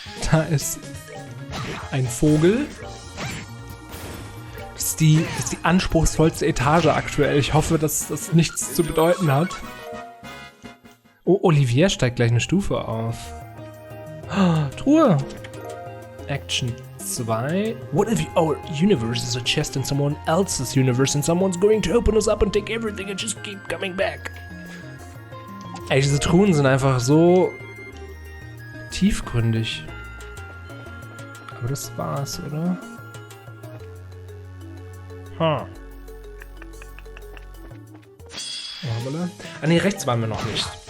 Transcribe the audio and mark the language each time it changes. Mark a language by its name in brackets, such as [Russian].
[German] Da ist ein Vogel. Das ist die anspruchsvollste Etage aktuell. Ich hoffe, dass das nichts zu bedeuten hat. Oh, Olivier steigt gleich eine Stufe auf. Oh, Truhe. Action 2. [English] What if our universe is a chest in someone else's universe and someone's going to open us up and take everything and just keep coming back? [German] Ey, diese Truhen sind einfach so tiefgründig. Aber das war's, oder? Ah, ne, rechts waren wir noch nicht.